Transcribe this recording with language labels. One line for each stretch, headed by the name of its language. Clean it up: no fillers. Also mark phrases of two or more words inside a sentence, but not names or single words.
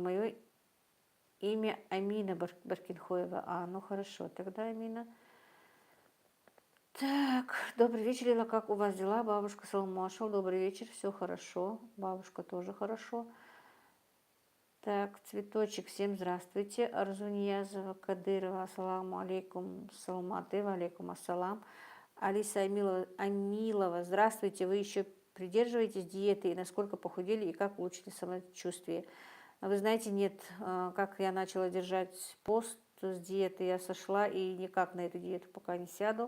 Russian: Мое имя Амина Баркинхоева. Ну хорошо, тогда Амина. Так, добрый вечер, Лила, как у вас дела? Бабушка Салмашел, добрый вечер, все хорошо. Бабушка тоже хорошо. Так, цветочек, всем здравствуйте. Арзуньязова Кадырова,
Arabic: السلام عليكم,
Russian: саламаты,
Arabic: عليكم السلام.
Russian: Алиса Амилова, здравствуйте, вы еще придерживаетесь диеты и насколько похудели и как улучшили самочувствие? Вы знаете, нет, как я начала держать пост с диеты, я сошла и никак на эту диету пока не сяду.